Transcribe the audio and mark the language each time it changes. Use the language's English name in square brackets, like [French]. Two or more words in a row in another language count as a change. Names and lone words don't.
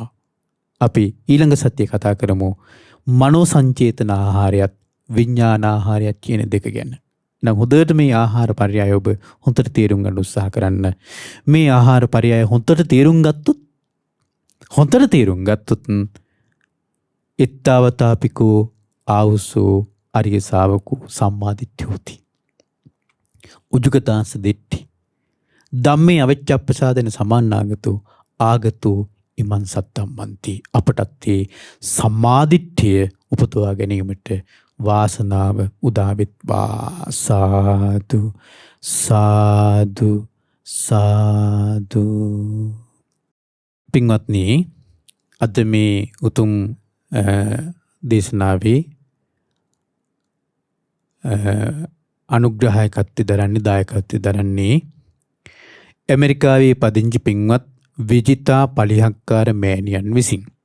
[Sinhala] අපි ඊළඟ සත්‍ය කතා කරමු මනෝ සංචේතන ආහාරයත් විඥාන ආහාරයත් කියන දෙක ගැන. නම් හොඳට මේ ආහාර පරයය ඔබ හොඳට තේරුම් ගන්න උත්සාහ කරන්න. මේ ආහාර පරයය හොඳට තේරුම් ගත්තොත් [Pali] ittavataapiko ආවුසෝ අරිය ශාවකෝ සම්මාදිට්ඨියෝති. උජුගතාස දිට්ඨි. ධම්මේ අවච්ඡප්පසාදන සමාන්නාගතෝ ආගතෝ ඉමන් සත්තම්මන්ති. [Sinhala] අපටත් ඒ සම්මාදිට්ඨිය උපදවා ගැනීමට වාසනාව උදා වෙත්වා. [Pali] සාදු සාදු සාදු. [Sinhala] පින්වත්නි, අද මේ උතුම් දේශනාවේ අනුග්‍රහයකත්වය දරන්නේ, දායකත්වය දරන්නේ ඇමරිකාවේ පදිංචි පින්වත් විජිතා පලිහක්කාර මෑණියන් විසින්.